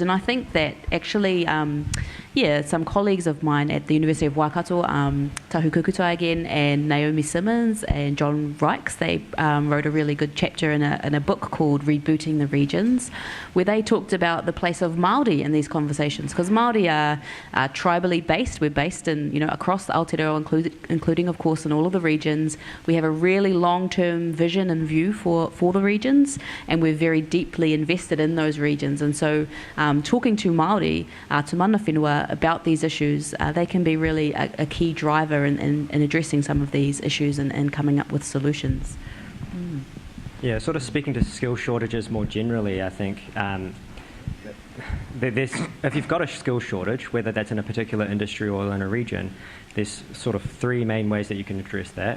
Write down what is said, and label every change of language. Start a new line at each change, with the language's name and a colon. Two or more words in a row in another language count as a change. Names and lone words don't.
English: And I think that actually, some colleagues of mine at the University of Waikato, Tahu Kukutai again, and Naomi Simmons and John Rykes, they wrote a really good chapter in a book called Rebooting the Regions, where they talked about the place of Māori in these conversations, because Māori are tribally based. We're based in, across Aotearoa, including, of course, in all of the regions. We have a really long-term vision and view for the regions, and we're very deeply invested in those regions. And so talking to Māori, to
Māori: mana whenua,
English: about these issues, they can be really a key driver in addressing some of these issues and coming up with solutions. Yeah, sort of speaking to skill shortages more generally, I think if you've got a skill shortage, whether that's in a particular industry or in a region, there's sort of three main ways that you can address that.